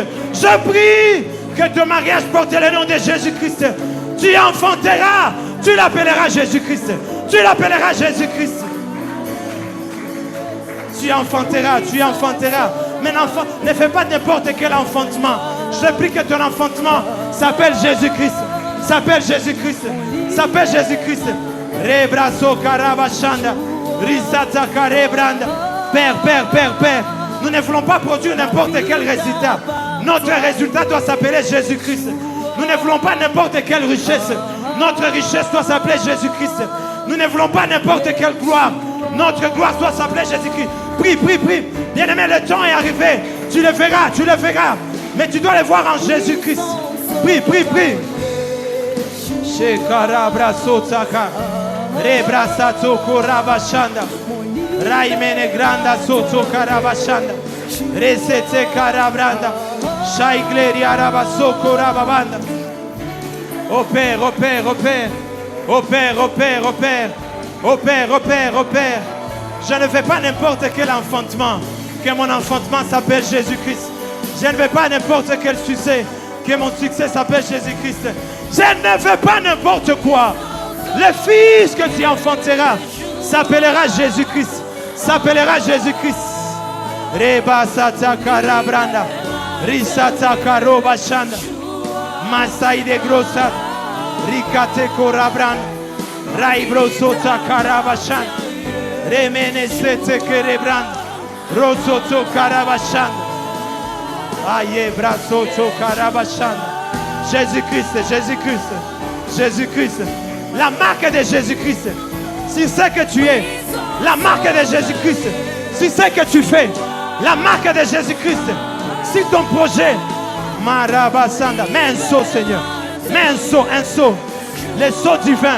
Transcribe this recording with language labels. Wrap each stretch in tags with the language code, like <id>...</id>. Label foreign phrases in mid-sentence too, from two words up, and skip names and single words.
<fr>Je prie que ton mariage porte le nom de Jésus-Christ. Tu enfanteras, tu l'appelleras Jésus-Christ. Tu enfanteras. Mais l'enfant, ne fais pas n'importe quel enfantement. Je prie que ton enfantement s'appelle Jésus-Christ. Rebraso karabashanda. Risata karebranda. Père. Nous ne voulons pas produire n'importe quel résultat. Notre résultat doit s'appeler Jésus-Christ. Nous ne voulons pas n'importe quelle richesse. Notre richesse doit s'appeler Jésus-Christ. Nous ne voulons pas n'importe quelle gloire. Notre gloire doit s'appeler Jésus-Christ. Prie. Bien-aimé, le temps est arrivé. Tu le verras. Mais tu dois le voir en Jésus-Christ. Prie. Rebrasato korabashanda. Raimene granda soto karabashanda. Resete karabranda. Shaigleri arabaso korababanda. Opère. Je ne fais pas n'importe quel enfantement. Que mon enfantement s'appelle Jésus-Christ. Je ne veux pas n'importe quel succès. Que mon succès s'appelle Jésus-Christ. Je ne veux pas n'importe quoi. Le fils que tu enfanteras s'appellera Jésus-Christ. Reba sata karabranda. Risata karobashanda. Masai de grossa. Rikate korabranda. Raibro sota karabashanda. Remene sete kerebranda. Rosoto karabashanda. Aye brasoto karabashanda. Jésus-Christ. La marque de Jésus-Christ. C'est ce que tu es. La marque de Jésus-Christ. C'est ce que tu fais. La marque de Jésus-Christ. C'est ton projet. Marabasanda. Mets un saut, Seigneur. Mets un saut. Le saut divin.</fr>